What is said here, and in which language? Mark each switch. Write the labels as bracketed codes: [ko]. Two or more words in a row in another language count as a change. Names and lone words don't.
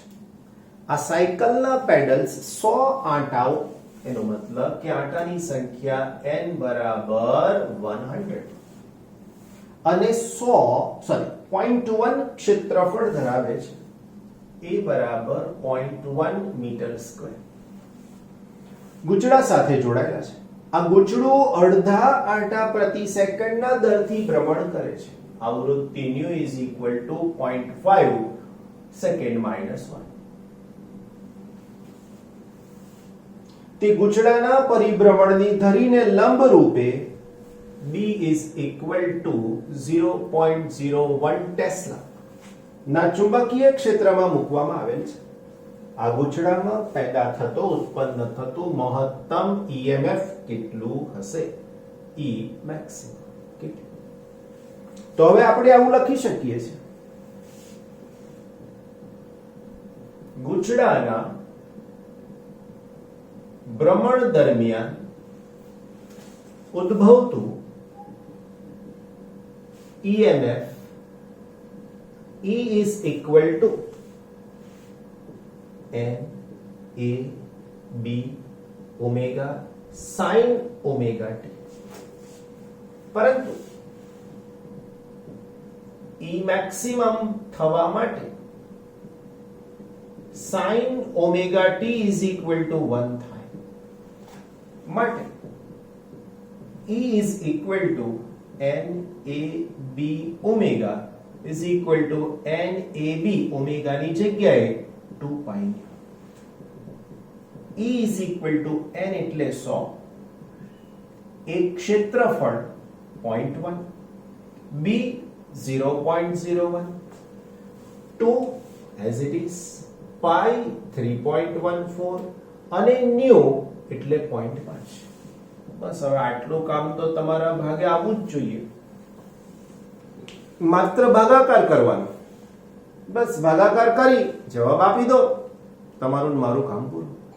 [gu] આ સાયકલના પેડલ્સ 100 આંટાઓ, એનો મતલબ કે આંટાની સંખ્યા n બરાબર 100 અને 0.1 ક્ષેત્રફળ ધરાવે છે. a બરાબર 0.1 મીટર સ્ક્વેર ગૂંચળા સાથે જોડાયેલા છે. આ ગૂંચળું અડધા આંટા પ્રતિ સેકન્ડના દરથી ભ્રમણ કરે છે. આવૃત્તિ [en] ν is equal to 0.5 second minus [gu] 1. તે ગૂંચળાના પરિભ્રમણની ધરીને લંબ રૂપે [en] b is equal to 0.01 [gu] ટેસ્લા ના ચુંબકીય ક્ષેત્રમાં મૂકવામાં આવેલ છે. આ ગૂંચળામાં પેદા થતો ઉત્પન્ન થતું મહત્તમ EMF કેટલું હશે? E મેક્સિમમ કેટલું? તો હવે આપણે આવું લખી શકીએ છીએ. ગૂંચળાના ભ્રમણ દરમિયાન ઉદ્ભવતું EMF [en] E is equal to n a b omega sin omega t. [gu] પરંતુ [en] E maximum [gu] થવા માટે [en] sin omega t is equal to 1 [gu] થાય. માટે [en] E is equal to n a b omega is equal to n a b omega [gu] ની જગ્યાએ 2 પાઈ. [en] E is equal to n [gu] એટલે 100, એક ક્ષેત્રફળ 0.1, b 0.01, [en] 2 as it is, [gu] pi 3.14 અને ન્યુ એટલે 0.5. બસ હવે આટલું કામ તો તમારા ભાગે આવવું જ જોઈએ. માત્ર ભાગાકાર કરવાનો. બસ ભાગાકાર કરી જવાબ આપી દો, તમારું ને મારું કામ પૂરું.